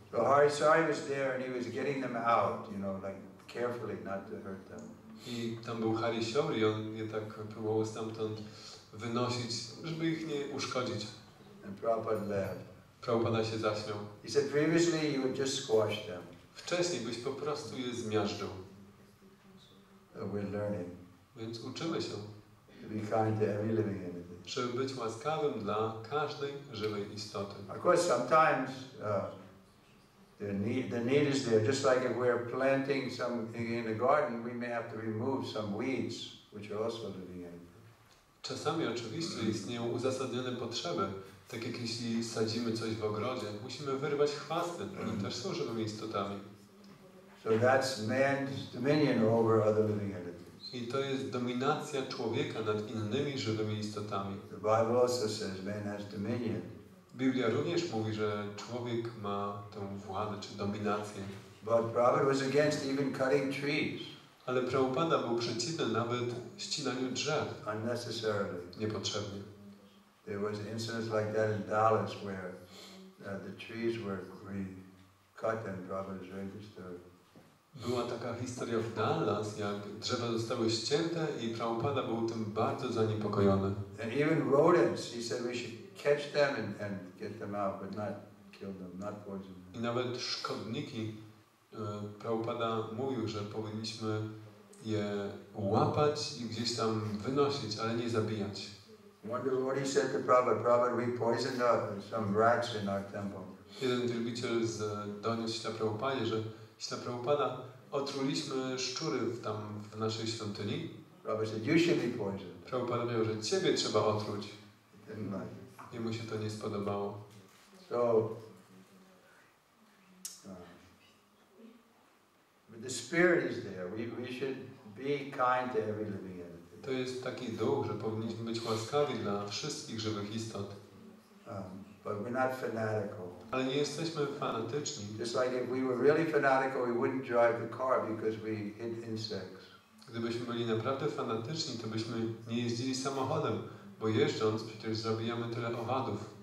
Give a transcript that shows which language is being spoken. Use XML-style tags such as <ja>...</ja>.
<en>So Hare was there and he was getting them out, like carefully not to hurt them.</en> <pl>I tam był Hare i on je tak próbował stamtąd wynosić, żeby ich nie uszkodzić.</pl> <en>And Prabhupada laughed.</en> <pl>Prabhupada się zaśmiał.</pl> <en>He said previously you would just squash them.</en> <pl>Wcześniej byś po prostu je zmiażdżył.</pl> <en>So we're learning.</en> <pl>Więc uczymy się.</pl> <en>To be kind to every living entity.</en> <pl>Żeby być łaskawym dla każdej żywej istoty.</pl> <en>Of course, sometimes the need is there. Just like if we're planting something in the garden, we may have to remove some weeds, which are also living entities.</en> <pl>Czasami oczywiście istnieją uzasadnione potrzeby. Tak jak jeśli sadzimy coś w ogrodzie, musimy wyrwać chwasty. One też są żywymi istotami.</pl> <en>So that's man's dominion over other living entities.</en> <pl>I to jest dominacja człowieka nad innymi żywymi istotami.</pl> <en>The Bible also says man has dominion.</en> <pl>Biblia również mówi, że człowiek ma tę władzę czy dominację.</pl> <en>But Prabhupada was against even cutting trees.</en> <pl>Ale Prabhupada był przeciwny nawet ścinaniu drzew.</pl> <en>Unnecessarily.</en> <pl>Niepotrzebnie.</pl> <en>There was incidents like that in Dallas where the trees were cut and Prabhupada was very disturbed.</en> <pl>Była taka historia w Dallas, jak drzewa zostały ścięte i Prabhupada był tym bardzo zaniepokojony.</pl> <en>And even rodents, he said we should catch them and get them out, but not kill them, not poison them.</en> <pl>I nawet szkodniki, Prabhupada mówił, że powinniśmy je łapać i gdzieś tam wynosić, ale nie zabijać.</pl> <en>Wonder what he said to Prabhupada. Prabhupada, we poisoned some rats in our temple.</en> <pl>Jeden wielbiciel doniósł Śla Prabhupadzie, że Śla Prabhupada otruliśmy szczury tam w naszej świątyni.</pl> <en>Prabhupada said, you should be poisoned.</en> <pl>Prabhupada powiedział, że ciebie trzeba otruć.</pl> <en>Didn't like it.</en> <pl>Jemu się to nie spodobało.</pl> <en>So, but the spirit is there. We should be kind to every living entity.</en> <pl>To jest taki duch, że powinniśmy być łaskawi dla wszystkich żywych istot.</pl> <en>But we're not fanatical.</en> <pl>Ale nie jesteśmy fanatyczni.</pl> <en>Just like if we were really fanatical, we wouldn't drive the car because we hit insects.</en> <pl>Gdybyśmy byli naprawdę fanatyczni, to byśmy nie jeździli samochodem, bo jeżdżąc przecież zabijamy tyle owadów.</pl>